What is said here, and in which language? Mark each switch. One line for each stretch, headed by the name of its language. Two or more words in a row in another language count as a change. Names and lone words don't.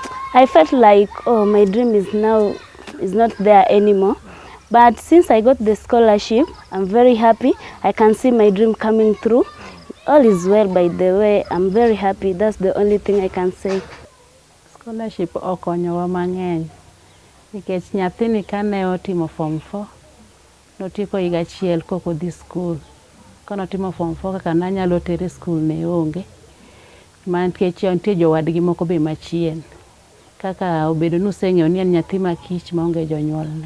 English: I felt like, oh, my dream is not there anymore. But since I got the scholarship, I'm very happy. I can see my dream coming through. All is well, by the way. I'm very happy. That's the only thing I can say.
Luo (Kenya and Tanzania): Scholarship okonyowa mang'eny nikech nyathini kane otimo
English: form 4
Luo (Kenya and Tanzania): notieko higa achiel kok odhi skul. Kane otimo
English: form 4
Luo (Kenya and Tanzania): kaka nanyalo tere skul ne onge. Nikech nitie jowadgi moko be machien. Kaka obedo nuseng'eyo ni en nyathi makich maonge jonyuolne.